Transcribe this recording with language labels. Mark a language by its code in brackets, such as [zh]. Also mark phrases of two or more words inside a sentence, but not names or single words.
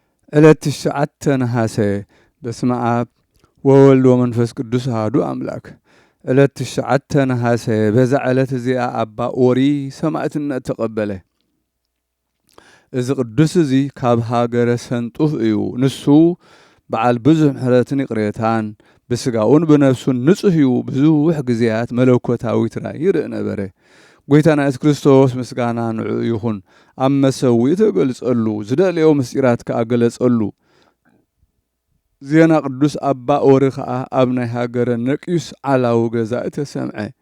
[ti] ዕለት 9 ነሐሴ [gez] በስመ አብ ወወልድ ወመንፈስ ቅዱስ አሐዱ አምላክ። [ti] ዕለት 9 ነሐሴ በዛ ዕለት እዚኣ አባ ኦሪ ሰማዕትነት ተቐበለ። እዚ ቅዱስ እዚ ካብ ሃገረ ሰንጡፍ እዩ። ንሱ በዓል ብዙሕ ምሕረትን ይቕሬታን ብስጋኡን ብነፍሱን ንጹሕ እዩ። ብዙሕ ግዜያት መለኮታዊት ራእይ ይርኢ ነበረ። ጎይታና ኢየሱስ ክርስቶስ ምስጋና ንዑ ይኹን። ኣብ መሰዊኡ ተገልጸሉ ዝደልዮ ምስጢራት ከዓ ገለጸሉ። ዜና ቅዱስ ኣባ ኦሪ ከዓ ኣብ ናይ ሃገረ ነቂዩስ ዓላዊ ገዛኢ ተሰምዐ።